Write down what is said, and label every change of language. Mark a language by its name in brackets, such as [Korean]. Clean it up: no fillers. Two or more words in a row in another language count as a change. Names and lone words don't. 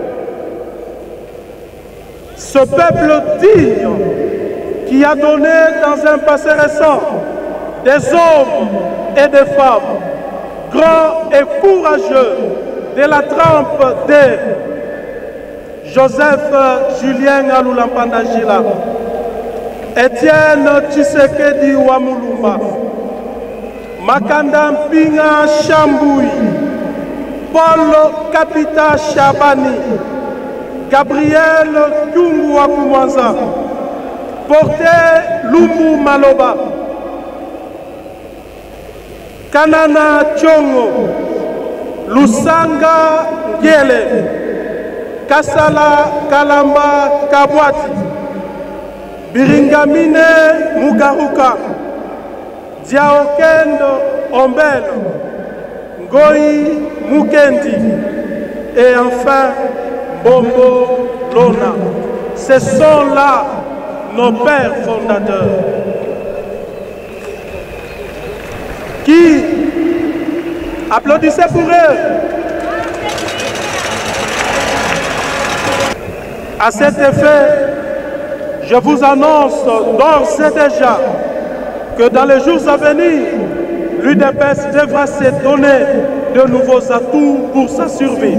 [French] Ce peuple digne qui a donné dans un passé récent des hommes et des femmes grands et courageux de la trempe de Joseph Julien Alulampandagila, Étienne Tshisekedi Wamulumba, Makanda Mpinga Chamboui, Paul Kapita Chabani, Gabriel Kyungu Wakumwanza, Porté Lumbu Maloba, Kanana Tchongo, Lusanga Ngele, Kasala Kalamba Kabwati, Biringamine Mugaruka, Diaokendo Ombelo, Ngoi Mukendi et enfin Bombo Lona. Ce sont là nos pères fondateurs qui applaudissez pour eux. À cet effet, je vous annonce d'ores et déjà que dans les jours à venir, l'UDPS devra se donner de nouveaux atouts pour sa survie.